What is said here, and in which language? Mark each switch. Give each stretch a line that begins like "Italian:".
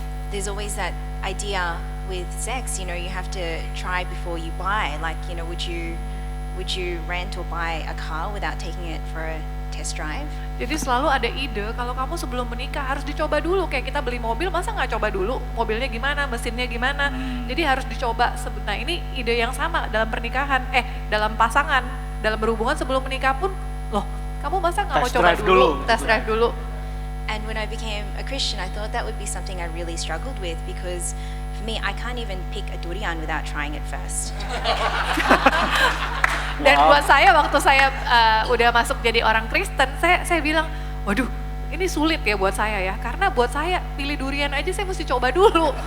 English: There's always that idea with sex, you have to try before you buy. Like, would you rent or buy a car without taking it for a test drive?
Indonesian: Jadi selalu ada ide kalau kamu sebelum menikah harus dicoba dulu. Kayak kita beli mobil, masa nggak coba dulu mobilnya gimana, mesinnya gimana. Jadi harus dicoba. Nah, ini ide yang sama dalam pernikahan, dalam pasangan, dalam berhubungan sebelum menikah pun, loh kamu masa nggak mau
English: Test
Indonesian: coba
English: drive
Indonesian: dulu, dulu. test drive dulu.
English: And when I became a Christian, I thought that would be something I really struggled with, because for me, I can't even pick a durian without trying it first.
Indonesian: Dan buat saya waktu saya udah masuk jadi orang Kristen, saya bilang, waduh ini sulit ya buat saya ya, karena buat saya pilih durian aja saya mesti coba dulu.